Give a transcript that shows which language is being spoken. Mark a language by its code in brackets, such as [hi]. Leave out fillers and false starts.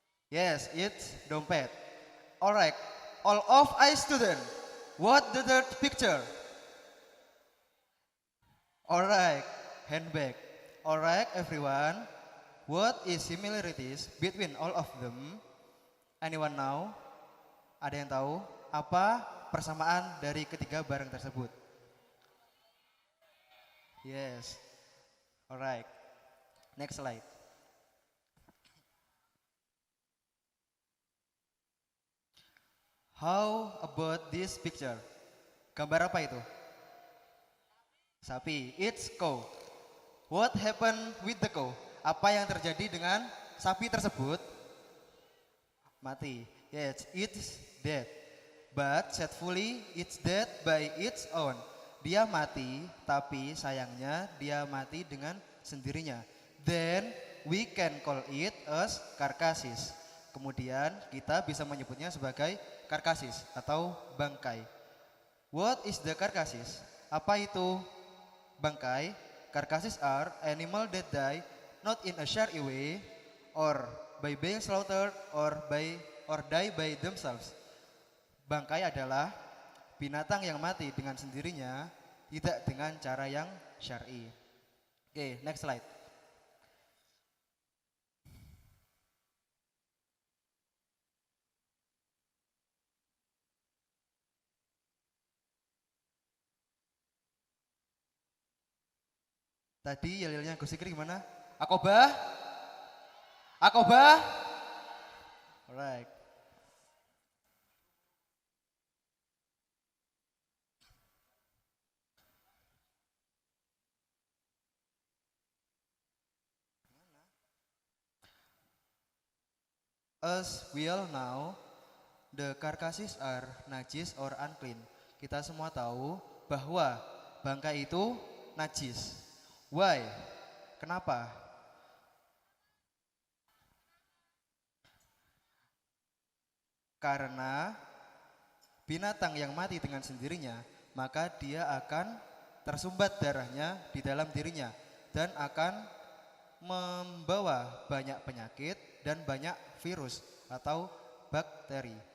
[en] Yes, it's dompet. Alright, all of I student, what the third picture? Alright, handbag. Alright everyone, what is similarities between all of them? Anyone know? [id] Ada yang tahu apa persamaan dari ketiga barang tersebut? [en] Yes. Alright. Next slide. How about this picture? [id] Gambar apa itu? Sapi. [en] It's cow. What happened with the cow? [id] Apa yang terjadi dengan sapi tersebut? Mati. [en] Yes, it's dead. But sadly, it's dead by its own. [id] Dia mati, tapi sayangnya dia mati dengan sendirinya. [en] Then we can call it as karkasis. [id] Kemudian kita bisa menyebutnya sebagai karkasis atau bangkai. [en] What is the karkasis? [id] Apa itu bangkai? [en] Karkasis are animal that die not in a shared way or by being slaughtered or die by themselves. [id] Bangkai adalah binatang yang mati dengan sendirinya, tidak dengan cara yang syar'i. [en] Oke, next slide. [id] Tadi yel-yelnya Gus Zikri gimana? Akobah? Akobah? Alright. [en] As we all know, the carcasses are najis or unclean. [id] Kita semua tahu bahwa bangkai itu najis. [en] Why? [id] Kenapa? Karena binatang yang mati dengan sendirinya, maka dia akan tersumbat darahnya di dalam dirinya dan akan membawa banyak penyakit dan banyak virus atau bakteri.